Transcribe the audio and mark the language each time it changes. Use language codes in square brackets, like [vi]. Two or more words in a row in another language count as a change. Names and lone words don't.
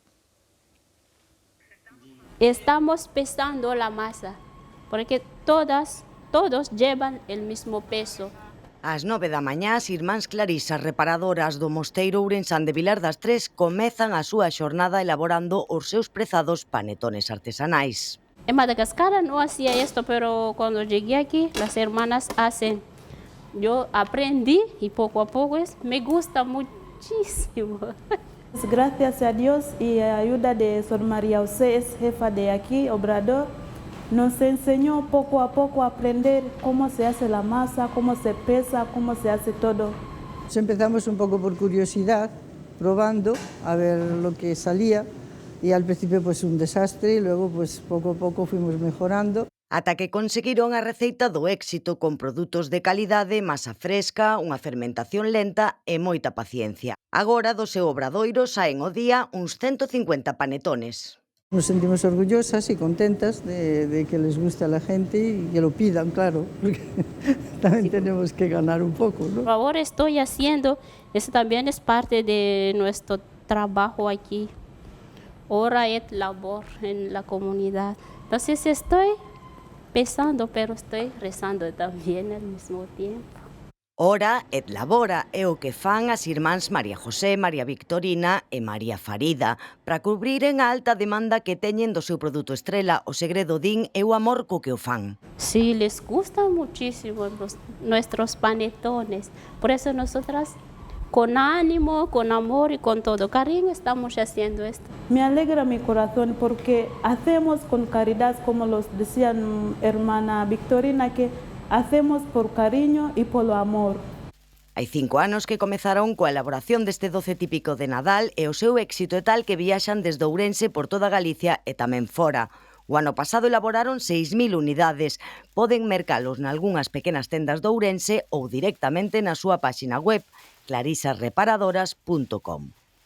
[es] Estamos pesando la masa, porque todos llevan el mismo peso. [gl] Ás 9 da mañá, as irmáns Clarisas reparadoras do Mosteiro ourensán de Vilar das Tres comezan a súa xornada elaborando os seus prezados panetones artesanais. [es] En Madagascar no hacía esto, pero cuando llegué aquí, las hermanas hacen. Yo aprendí y poco a poco me gusta muchísimo. Gracias a Dios y a ayuda de Sor María José, es jefa de aquí, Obrador, nos enseñó poco a poco a aprender cómo se hace la masa, cómo se pesa, cómo se hace todo. Empezamos un poco por curiosidad, probando a ver lo que salía y al principio pues un desastre y luego pues poco a poco fuimos mejorando. [gl] Ata que conseguiron a receita do éxito con produtos de calidade, masa fresca, unha fermentación lenta e moita paciencia. Agora do seu obradoiro saen o día uns 150 panetones. [es] Nos sentimos orgullosas y contentas de que les guste a la gente y que lo pidan, claro, porque también tenemos que ganar un poco, ¿no? Por favor, estoy haciendo, eso también es parte de nuestro trabajo aquí. [la] Hora et labor [es] en la comunidad. Entonces estoy pesando, pero estoy rezando también al mismo tiempo. [la] Hora et labora [gl] é o que fan as irmáns María José, María Victorina e María Farida para cubriren a alta demanda que teñen do seu produto estrela. O segredo, din, é o amor co que o fan. [es] Sí, les gustan muchísimo nuestros panetones. Por eso nosotras, con ánimo, con amor y con todo cariño, estamos haciendo esto. Me alegra mi corazón porque hacemos con caridad, como los decían hermana Victorina, que hacemos por cariño [gl] e polo amor. Hai 5 anos que comezaron coa elaboración deste doce típico de Nadal e o seu éxito é tal que viaxan desde Ourense por toda Galicia e tamén fora. O ano pasado elaboraron 6.000 unidades. Poden mercalos nalgúnas pequenas tendas de Ourense ou directamente na súa páxina web clarisasreparadoras.com.